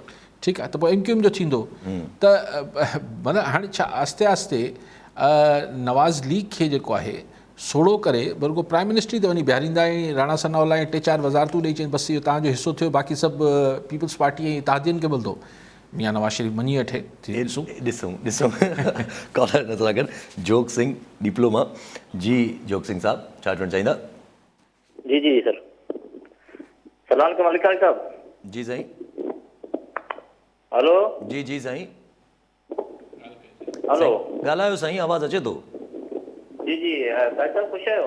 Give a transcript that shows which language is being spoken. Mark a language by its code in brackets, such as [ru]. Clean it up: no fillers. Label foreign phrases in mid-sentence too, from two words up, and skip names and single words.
[sd] ठीकु आहे, त पोइ MQM जो थींदो त मतिलबु हाणे छा आस्ते आस्ते नवाज़ लीग खे जेको आहे सोड़ो करे बल्कि [en] prime minister [sd] ई त वञी बीहारींदा ऐं राणा सनाउल्ला ऐं 3-4 वज़ारतूं ॾेई चवनि बसि इहो तव्हांजो हिसो थियो, बाक़ी सभु पीपल्स पार्टी ऐं इत्तेहादियुनि खे मिलंदो। मियां नवाज़ शरीफ़ मञी वठे, ॾिसूं। कॉलर नथो लॻनि। जोग सिंह डिप्लोमा। जी जोग सिंह साहब, छा चवणु चाहींदा? जी सर, [ar] سلام عليكم [sd] मलिक साहब। जी साईं। हेलो। जी साईं। हेलो, ॻाल्हायो साईं, आवाज़ अचे थो। जी भाई साहब ख़ुशि आहियो?